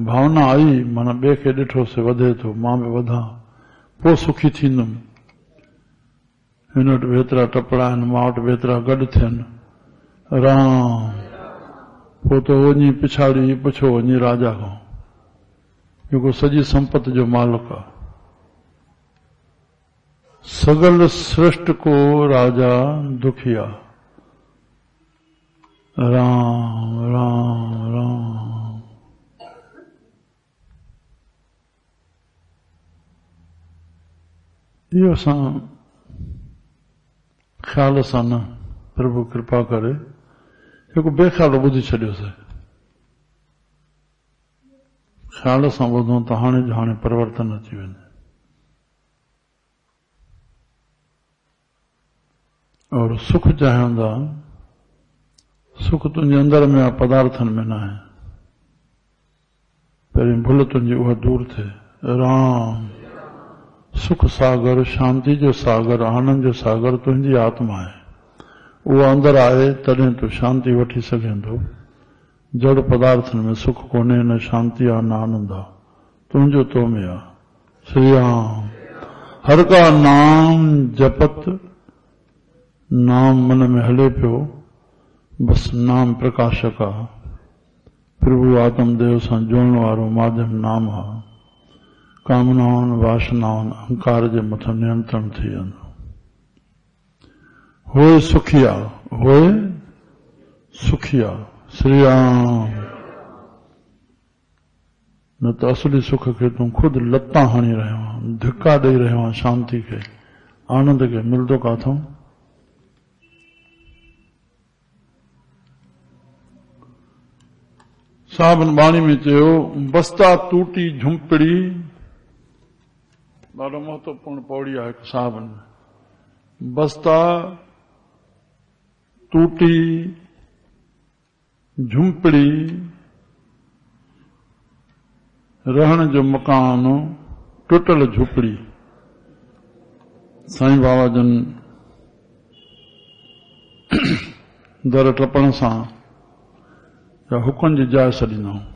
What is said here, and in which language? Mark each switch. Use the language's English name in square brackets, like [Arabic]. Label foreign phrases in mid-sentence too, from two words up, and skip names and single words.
[Sindhi] भावना आई माना ॿिए खे ॾिठोसीं वधे थो, मां बि वधां, पोइ सुखी थींदुमि। हिन वटि बि एतिरा टपड़ा आहिनि, मां वटि बि एतिरा गॾु थियनि। राम पोइ त वञी पिछाड़ी पुछो वञी राजा खां, जेको सॼी संपत्ति जो मालिक आहे। [Punjabi] सगल सृष्टि को राजा दुखिया। [Sindhi] राम राम राम। इहो असां ख्याल सां न, प्रभु कृपा करे जेको बेख्याल ॿुधी छॾियोसीं। ख्याल सां ॿुधूं त हाणे जो हाणे परिवर्तन अची वञे। और सुख चाहिंदा, सुख तुंहिंजे अंदर में आहे, पदार्थनि में न आहे। पहिरीं भुल तुंहिंजी उहा दूर थिए। राम सुख सागर, शांति जो सागर, आनंद जो सागर तुंहिंजी आत्मा आहे। उहो अंदरि आहे तॾहिं तूं शांती वठी सघें थो। जड़ पदार्थनि में सुख कोन्हे, न शांती आहे न आनंद आहे, तुंहिंजो तो में आहे। श्री राम। [Punjabi] हर का नाम जपत, [Sindhi] नाम मन में हले पियो, बस नाम प्रकाशक आहे। प्रभु आत्मदेव सां जोड़ण वारो माध्यम नाम आहे। कामनाउनि वासनाउनि अहंकार जे मथां नियंत्रण थी वेंदो। होए सुखिया, होए सुखिया। श्री राम। न त असली सुख खे तूं खुदि लत्ता हणी रहियो आहीं, धिका ॾेई रहियो आहीं। शांति खे, आनंद खे मिलंदो काथों? साबन बाणी में चयो, [Punjabi] बस्ता टूटी झुंपड़ी, [Sindhi] ॾाढो महत्वपूर्ण पौड़ी आहे हिकु साबन में। [Punjabi] बस्ता टूटी झुंपड़ी, [Sindhi] रहण जो मकान टुटल झुपड़ी। साईं बाबा जन दर टपण सां हुकन जी जाइ छॾींदा।